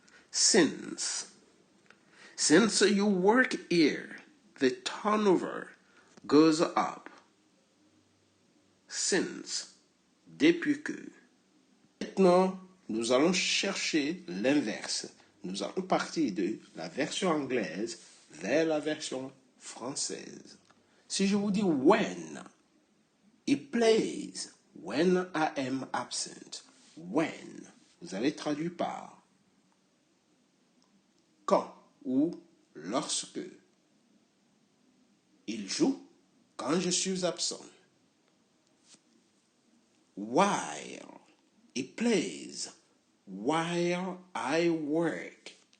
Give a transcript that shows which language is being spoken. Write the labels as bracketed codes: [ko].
[en] Since you work here, the turnover goes up. Since, [fr] depuis que. Maintenant, nous allons chercher l'inverse. Nous allons partir de la version anglaise vers la version française. Si je vous dis [en] when, it plays when I am absent. When, [fr] vous allez traduire par quand ou lorsque. Il joue quand je suis absent. [en] While, it plays while I work.